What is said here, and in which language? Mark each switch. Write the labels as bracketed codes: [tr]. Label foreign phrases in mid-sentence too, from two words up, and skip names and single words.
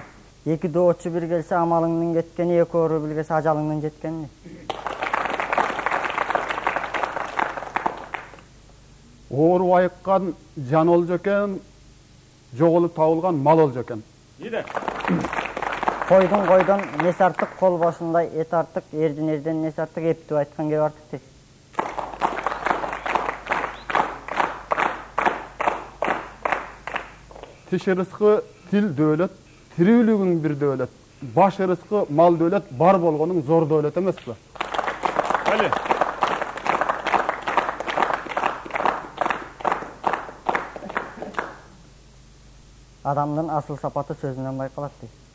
[ky] Эки доочу бир келсе амалыңдын кеткени, эки оору билгесе ажалыңдын жеткени. Оору айыккан жан олжо экен, жоголуп табылган мал олжо экен. [kk] Койдон несі артық, қол башындай эт артық, ерден несі артық, ептіп айтқан кеп артық дейт. [ky] Тиш ырыскы тил дөөлөт, тирүүлүгүң бир дөөлөт. Баш ырыскы мал дөөлөт, бар болгонуң зор дөөлөт эмеспи? Кали. Адамдын асыл сапаты сөзүнөн байкалат дейт.